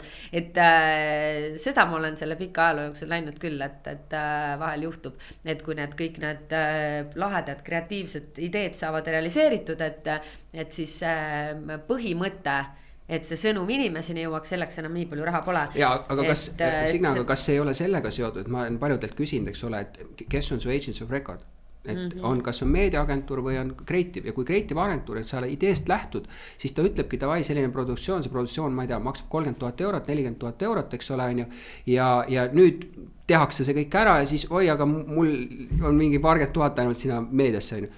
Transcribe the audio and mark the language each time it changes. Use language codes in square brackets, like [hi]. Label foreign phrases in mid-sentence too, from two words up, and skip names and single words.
[et] Et seda ma olen selle pika ajaloo jooksul näinud küll, et vahel juhtub, et kui kõik need lahedad, kreatiivsed ideed saavad realiseeritud, et siis põhimõte, et see sõnum inimeseni jõuaks, selleks enam nii palju raha pole. Ja, aga Signe, kas ei ole sellega seotud, ma olen paljudelt küsinud, eks ole, et kes on su [en] agents of record? [et] Et on, kas on meediaagentuur või on Creative ja kui Creative agentuur, et sa ideest lähtud, siis ta ütlebki, davai, selline produktsioon, see produktsioon, ma ei tea, maksab 30 000 eurot, 40 000 eurot, eks ole, on ju, ja nüüd tehakse see kõik ära ja siis, aga mul on mingi 40 000 ainult sinna meediasse, on ju.